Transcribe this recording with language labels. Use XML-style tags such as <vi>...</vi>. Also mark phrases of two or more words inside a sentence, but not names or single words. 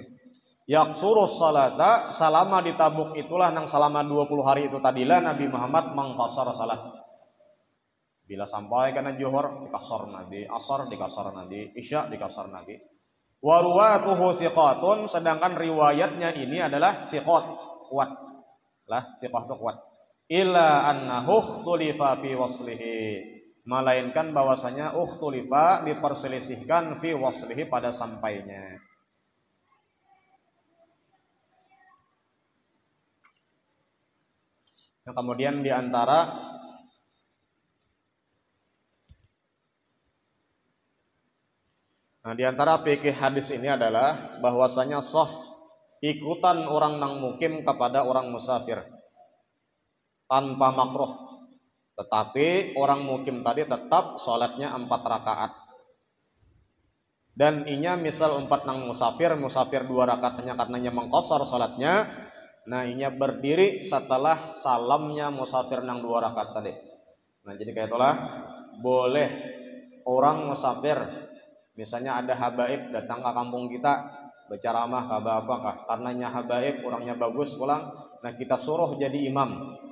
<ar>يقصر الصلاة,</ar> <id>selama di Tabuk itulah nang selama 20 hari itu tadilah Nabi Muhammad mengqasar salat.</id> <bjn>Bila sampai kana Johor dikasar Nabi, asar dikasar Nabi, isya dikasar Nabi.</bjn> <ar>ورواته ثقات,</ar> <id>sedangkan riwayatnya ini adalah siqat, kuat. Lah siqah itu kuat.</id> <ar>إلا أنه اختلف في وصله,</ar> <id>melainkan bahwasanya ukhtulifa diperselisihkan</id> <ar>في وصله</ar> <id>pada sampainya. Nah, kemudian di antara fikih hadis ini adalah bahwasanya sah ikutan orang nang mukim kepada orang musafir tanpa makruh. Tetapi orang mukim tadi tetap sholatnya 4 rakaat.</id> <bjn>Dan inya misal 4 nang musafir 2 rakaatnya karenanya mengqasar sholatnya. Nah inya berdiri setelah salamnya musafir nang 2 rakaat tadi.</bjn> <id>Nah jadi kayak itulah boleh orang musafir, misalnya ada habaib datang ke kampung kita berceramah apakah karenanya habaib orangnya bagus pulang, nah kita suruh jadi imam.</id>